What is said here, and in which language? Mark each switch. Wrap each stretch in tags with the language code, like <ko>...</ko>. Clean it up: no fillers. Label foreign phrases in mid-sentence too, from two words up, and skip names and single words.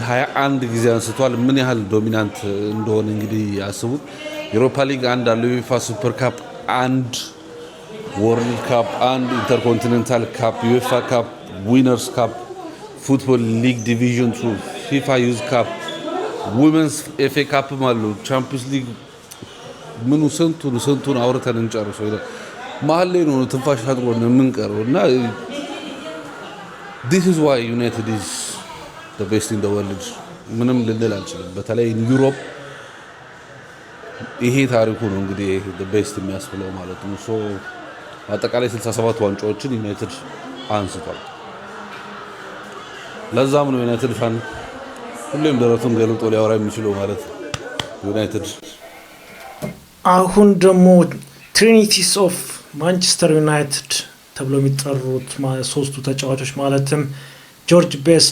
<am>21 ጊዜ አንስቷል። ምን ያህል ዶሚናንት እንደሆነ እንግዲህ ያስቡት። ዩሮፓ ሊግ 1 አለ፣ ዩኤፋ ሱፐር ካፕ 1፣ ወርልድ ካፕ 1፣ ኢንተርኮንቲኔንታል ካፕ፣ ዩኤፋ ካፕ፣ ዊነርስ ካፕ፣ ፉትቦል ሊግ ዲቪዥን 2፣ ፊፋ ዩዝ ካፕ፣ ውመንስ ኤፍኤ ካፕም አሉ፣ ቻምፒዮንስ ሊግ ምኑ ስንቱን አውርተን እንጨርሰው ይላል። መሀል ላይ ነው ትንፋሽ አጥሮን የምንቀረው እና</am> <en>this is why United is the best in the world</en> <am>ምንም ልንል አልችልም። በተለይ ዩሮፕ ይሄ ታሪኩ ነው እንግዲህ the best የሚያስብለው ማለት ነው። ሶ አጠቃላይ 67 ዋንጫዎችን ዩናይትድ አንስቷል። ለዛም ነው ዩናይትድ ፋን ሁሌም ደረቱን ገልጦ ሊያወራ የሚችለው ማለት ነው ዩናይትድ። አሁን ደግሞ</am> <en>Trinities of Manchester United</en> <am>ተብሎ የሚጠሩት ሶስቱ ተጫዋቾች ማለትም ጆርጅ ቤስት፣</am>